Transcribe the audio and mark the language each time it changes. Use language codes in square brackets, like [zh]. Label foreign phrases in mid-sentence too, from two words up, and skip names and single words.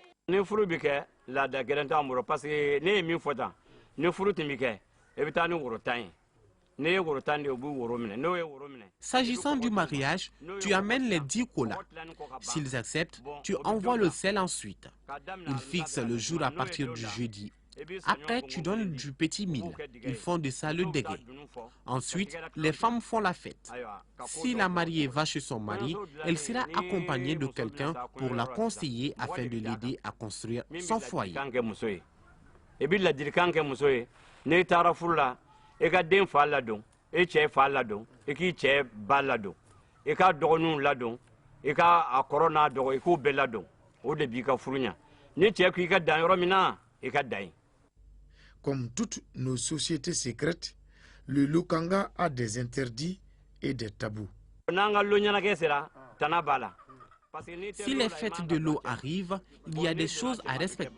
[bm] Ni furu bi kɛ laada gɛlɛn t'an bolo [fr] parce que [bm] ne ye min fɔ tan ni furu tun bi kɛ e bɛ taa ni woro 10 ye. [fr] S'agissant du mariage, tu amènes les 10 kolas. S'ils acceptent, tu envoies le sel ensuite. Ils fixent le jour à partir du jeudi. Après, tu donnes du petit mil. Ils font de ça le dégué. Ensuite, les femmes font la fête. Si la mariée va chez son mari, elle sera accompagnée de quelqu'un pour la conseiller afin de l'aider à construire son foyer. [bm] I ka den fa ladon i cɛ fa ladon i k'i cɛ ba ladon i ka dɔgɔninw ladon i ka a kɔrɔ n'a dɔgɔ i k'u bɛɛ ladon o de b'i ka furu ɲa ni cɛ k'i ka dan yɔrɔ min na i ka dan yen. [fr] Comme toutes nos sociétés secrètes, le Lukanga a des interdits et des tabous. [bm] N'an ka lo ɲɛnajɛ sera tana b'a la. [fr] Si les fêtes de l'eau arrivent, il y a des choses à respecter.